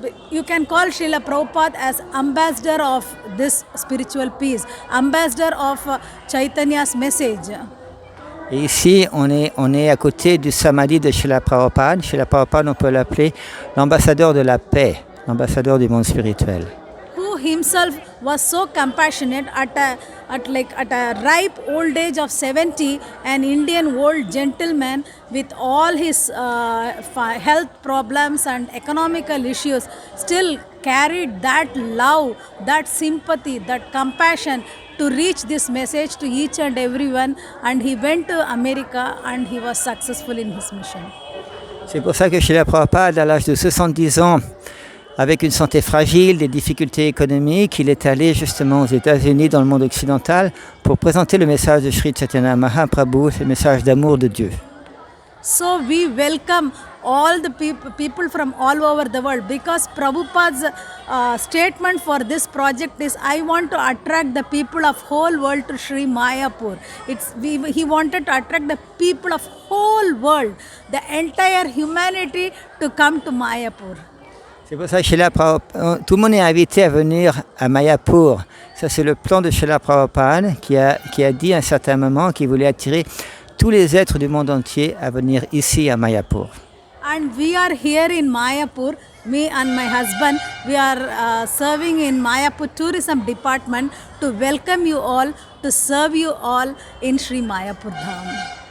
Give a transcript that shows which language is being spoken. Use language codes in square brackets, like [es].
[en] You can call Srila Prabhupada as ambassador of this spiritual peace, ambassador of Chaitanya's message. [fr] Et ici, on est à côté du samadhi de Srila Prabhupada. Srila Prabhupada, on peut l'appeler l'ambassadeur de la paix, l'ambassadeur du monde spirituel. [en] Who himself was so compassionate at a ripe old age of 70, an Indian old gentleman with all his health problems and economical issues still carried that love, that sympathy, that compassion to reach this message to each and everyone, and he went to America and he was successful in his mission. [fr] C'est pour ça que Srila Prabhupada, à l'âge de 70 ans, avec une santé fragile, des difficultés économiques, il est allé justement aux États-Unis, dans le monde occidental, pour présenter le message de Sri Chaitanya Mahaprabhu, le message d'amour de Dieu. [en] So we welcome all the people from all over the world, because Prabhupada's statement for this project is, I want to attract the people of whole world to Sri Mayapur. He wanted to attract the people of whole world, the entire humanity, to come to Mayapur. [fr] C'est pour ça que tout le monde est invité à venir à Mayapur. Ça, c'est le plan de Srila Prabhupada qui a dit à un certain moment qu'il voulait attirer tous les êtres du monde entier à venir ici à Mayapur. [en] And we are here in Mayapur, me and my husband, we are serving in Mayapur Tourism Department to welcome you all, to serve you all in Sri Mayapur Dham.